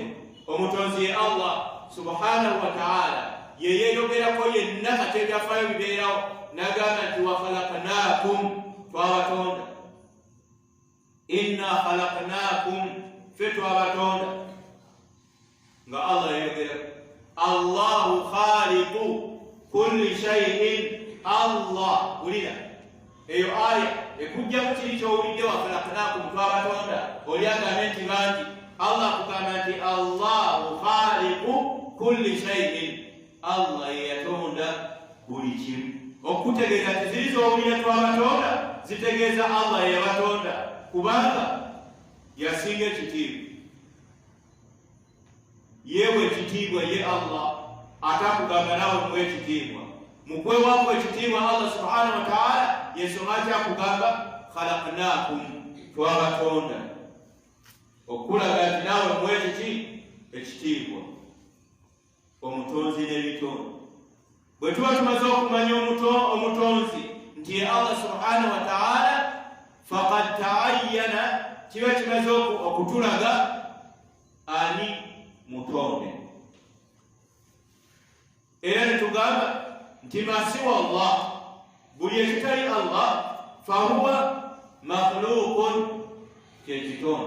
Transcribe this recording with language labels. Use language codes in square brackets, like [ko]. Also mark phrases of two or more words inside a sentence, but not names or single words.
[lg] Omutonzi ye Allah [ar] سبحانه وتعالى [lg] ye yeeyogerako yenna kati ebyafaayo bibeerawo n'agamba nti [ar] وخلقناكم, [lg] twabatonda. [ar] إنا خلقناكم, [lg] ffe twabatonda. Nga Allah yeeyogerako. [ar] الله خالق كل شيء. [lg] Allah, wulira eyo aya ekujjamu kiri kyowulidde [ar] وخلقناكم, [lg] twabatonda. Oli agambe nti bangi Allah kugamba nti [ar] الله خالق كل شيء. [lg] Allah ye yatonda buli kimu. Okutegeeza nti ziri z'owulira twabatonda zitegeeza Allah ye yabatonda kubanga yasinga ekitiibwa. Yewe ekitiibwa ye Allah atakugamba nawe muwe ekitiibwa. Mu kwewaako ekitiibwa Allah [ar] سبحانه وتعالى [lg] yensonga akyakugamba khalaqnaakum twabatonda okulaga nti naawe muwe ekitiibwa omutonzi n'ebitonde. Bwe tuba tumaze okumanya omutonzi nti ye Allah [ar] سبحانه وتعالى فقد تعين [lg] kiba kimaze okutulaga ani mutonde. Era netugamba nti [ar] ما سوى الله [lg] buli ekitali Allah [ar] فهو مخلوق [lg] kyekitonde.